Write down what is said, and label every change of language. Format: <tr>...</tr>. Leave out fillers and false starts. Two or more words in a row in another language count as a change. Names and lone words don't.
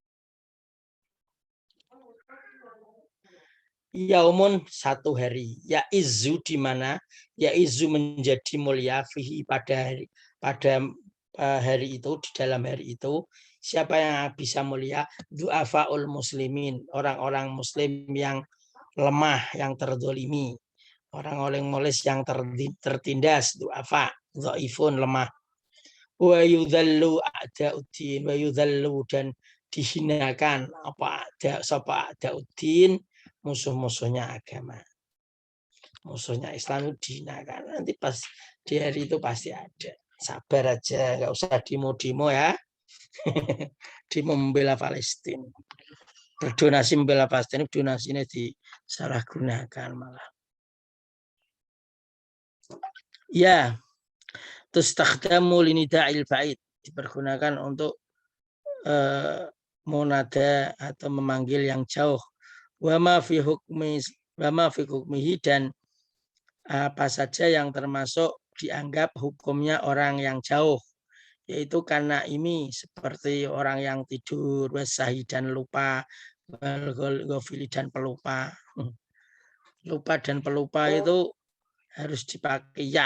<id>Yaumun, satu hari,</id> <ar>يعز,</ar> <id>di mana</id> <ar>يعز</ar> <id>menjadi mulia fihi, pada hari itu, di dalam hari itu. Siapa yang bisa mulia?</id> <ar>ضعفاء المسلمين,</ar> <id>orang-orang muslim yang lemah, yang terdolimi, orang-orang moles yang tertindas,</id> <ar>ضعفاء ضعيف,</ar> <id>lemah.</id> <ar>ويذل أعداء الدين ويذل,</ar> <id>dan dihinakan a'da'uddin, musuh-musuhnya agama, musuhnya Islam itu dihinakan. Nanti pas di hari itu pasti ada. Sabar aja, nggak usah demo-demo ya. Demo membela Palestina, berdonasi membela Palestina, donasinya disalahgunakan malah. Ya, terus</id> <ar>تستخدم لنداء البعيد,</ar> <id>dipergunakan untuk munada atau memanggil yang jauh.</id> <ar>وما في حكمه,</ar> <id>dan apa saja yang termasuk dianggap hukumnya orang yang jauh, yaitu karena ini seperti orang yang tidur, wasahi dan lupa, ghafili dan pelupa. Lupa dan pelupa itu harus dipakai ya.</id>